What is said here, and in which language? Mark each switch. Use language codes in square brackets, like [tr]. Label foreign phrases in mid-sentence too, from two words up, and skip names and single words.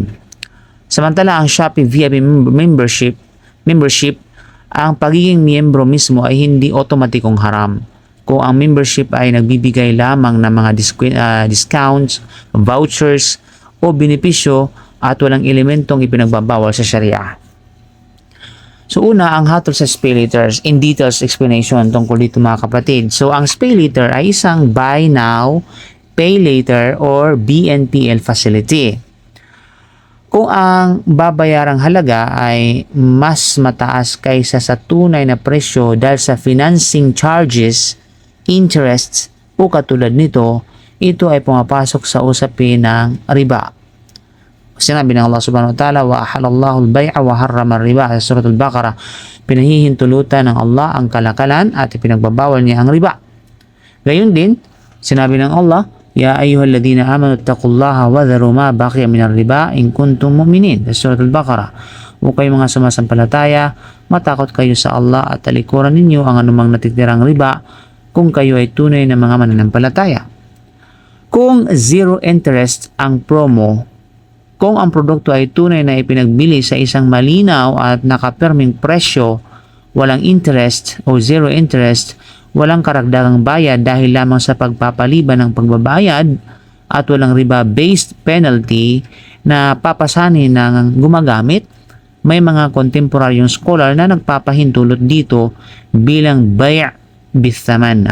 [tl] Samantala ang Shopee VIP membership, ang pagiging miyembro mismo ay hindi otomatikong haram. Kung ang membership ay nagbibigay lamang ng mga [en] discounts, vouchers [tl] o benepisyo at walang elementong ipinagbabawal sa Sharia. So una, ang hatol sa Spay Later, [en] in details explanation [tl] tungkol dito mga kapatid. So ang Spay Later ay isang [en] buy now, pay later or BNPL facility. [tl] Kung ang babayarang halaga ay mas mataas kaysa sa tunay na presyo dahil sa [en] financing charges, [tl] interests o katulad nito, ito ay pumapasok sa usapin ng riba. Sinabi ng Allah [ar] سبحانه وتعالى وأحل الله البيع وحرم الربا, [tl] sa surat al-Baqarah, pinahihintulutan ng Allah ang kalakalan at ipinagbabawal niya ang riba. Gayon din, sinabi ng Allah, [ar] يا أيها الذين آمنوا اتقوا الله وذروا ما بقي من الربا إن كنتم مؤمنين, [tl] sa surat al-Baqarah. O kayo mga sumasampalataya, matakot kayo sa Allah at talikuran ninyo ang anumang natitirang riba kung kayo ay tunay na mga mananampalataya. Kung [en] zero interest [tl] ang promo, kung ang produkto ay tunay na ipinagbili sa isang malinaw at nakaperming presyo, walang interest o [en] zero interest, [tl] walang karagdagang bayad dahil lamang sa pagpapaliban ng pagbabayad, at walang [en] riba-based penalty [tl] na papasanin ng gumagamit, may mga kontemporaryong scholar na nagpapahintulot dito bilang [ar] بيع بثمن.